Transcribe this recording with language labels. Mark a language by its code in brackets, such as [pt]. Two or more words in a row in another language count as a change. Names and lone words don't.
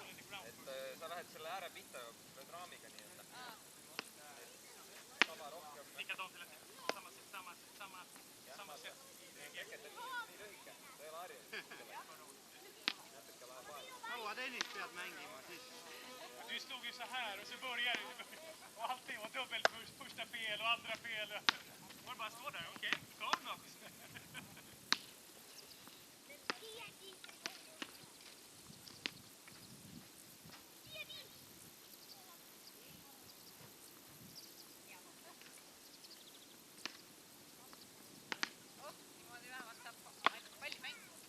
[et] Et sa lähed selle ääre pihta nüüd raamiga nii-öelda. Sama rohkem. Sama see. Reket on nii lühike. Ta ei ole harjunud. Natuke läheb aega. Kaua tennist pead mängima siis? [sv] Du stod ju så här och så började och allting var dubbelt första fel och andra fel. Var bara stå där, okej, kom då. [et] Oh, niimoodi vähemalt saab pallimäng.